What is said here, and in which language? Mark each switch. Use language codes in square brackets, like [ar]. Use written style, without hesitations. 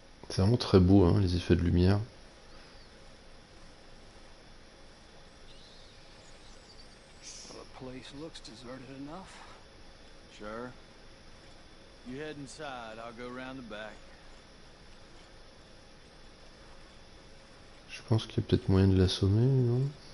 [fr] C'est vraiment très beau, hein, les effets de lumière. [en] Well, the place looks deserted enough. Sure. You head inside, I'll go round the back. [fr] Je pense qu'il y a peut-être moyen de l'assommer, non?